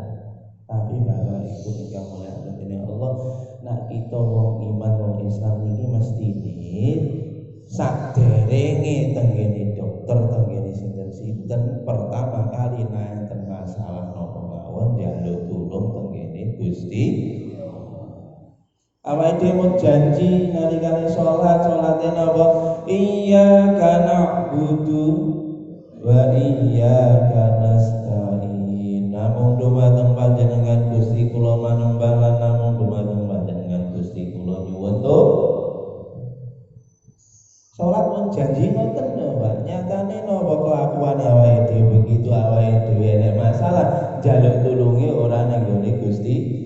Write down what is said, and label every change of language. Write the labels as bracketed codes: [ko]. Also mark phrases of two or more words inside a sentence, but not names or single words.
[jv] Tapi Bapak Ibu ingkang mulya dening Allah, nak kita wong iman wong Islam niki mestine saderenge tengene dokter, tengene sinten-sinten pertama kali nenten masalah napa mawon njaluk tulung tengene Gusti. Awake dhewe janji nalikane salate napa [ar] إياك نعبد وإياك نستعين. [jv] Namung dumateng panjenengan Gusti kula manembah lan namung dumateng panjenengan Gusti kula nyuwun to. Salat mun janji ngoten lho Pak. Nyatane napa kelakuane awake dhewe begitu awake dhewe nek masalah njaluk tulunge ora nang gone Gusti.